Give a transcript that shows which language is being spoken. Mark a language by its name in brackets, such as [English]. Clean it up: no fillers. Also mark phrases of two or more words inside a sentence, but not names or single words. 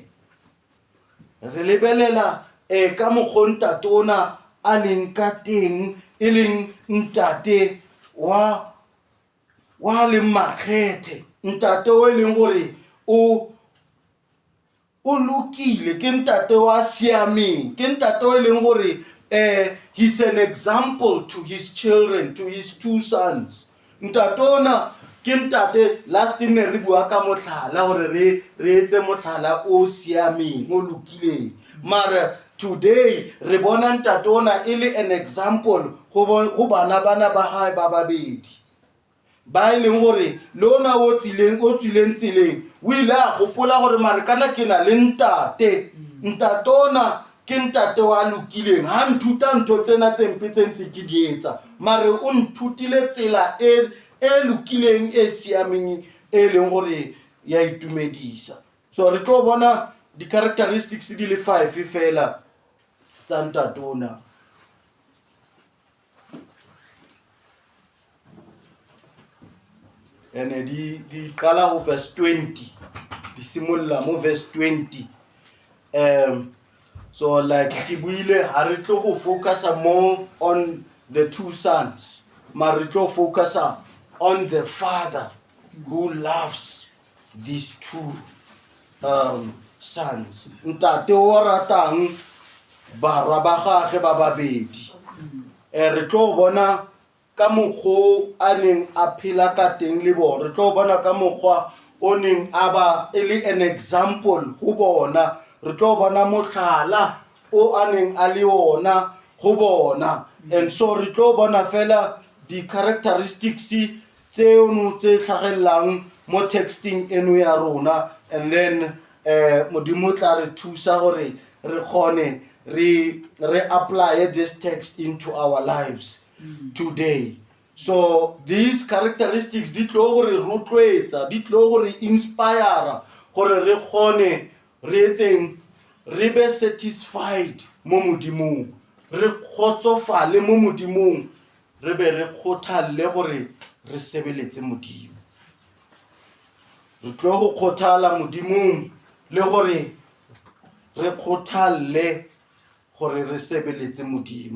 [Southern Sotho] Re lebelela ka mokgwa ntate ona a leng ka teng e leng ntate wa le makgethe. Ntate o leng gore o lokile ke ntate wa siameng ke ntate o leng gore [English] he's an example to his children, to his two sons. [Southern Sotho] Ntate ona ke ntate last ne re bua ka motlhala gore re etse motlhala o siameng o lokileng. Mara today re bona ntate ona e le [English] an example [Southern Sotho] go bana ba gae ba babedi ba ileng gore lona o tswileng tseleng o ile a gopola gore mare kana ke na le ntate ona ke ntate wa lokileng ha nthuta ntho tsena tse mpe tse ntse ke di etsa mare o nthutile tsela e lokileng e siameng e leng gore ya itumedisa. So re tlo bona di characteristics di le 5 fela tsa ntate ona. And di qala ho verse 20 di simolla mo verse 20. [English] So like [Southern Sotho] ke buile ha re tlo go [English] focus more on the two sons [Southern Sotho] mare re tlo [English] focus on the father who loves these two sons. [Southern Sotho] Ntate o ratang barwa ba gagwe ba babedi. Re tlo bona ka mokgwa a neng a phela ka teng le bona. Re tlo bona ka mokgwa o neng a ba e le [English] an example [Southern Sotho] go bona re tlo bona motlhala o aneng a le ona go bona, [English] and so [Southern Sotho] re tlo bona fela di characteristics tseno tse tlhagellang mo texting eno ya rona, [English] and then [Southern Sotho] modimo tla re thusa gore re kgone re [English] apply this text into our lives today. So these characteristics [Southern Sotho] di tlo gore rotloetsa, di tlo gore inspire gore re kgone re etseng re be satisfied mo modimong, re kgotsofale mo modimong, re be re kgothalle gore re sebeletse modimo. Re tlo go kgothala modimong le gore re kgothalle gore re sebeletse modimo.